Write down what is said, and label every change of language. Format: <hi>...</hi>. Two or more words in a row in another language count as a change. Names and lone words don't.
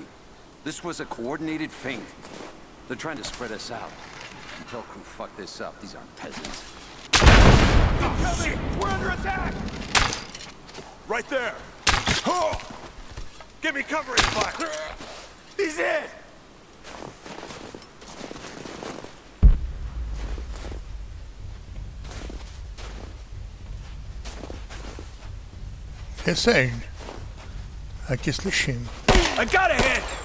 <en>This was a coordinated feint. They're trying to spread us out. Tell crew fuck this up. These aren't peasants. Oh, shit! We're under attack! Right there! Oh! Give me covering fire! He's in!</en> <cs>Přeseň. A tě slyším.</cs> <en>I got a hit!</en>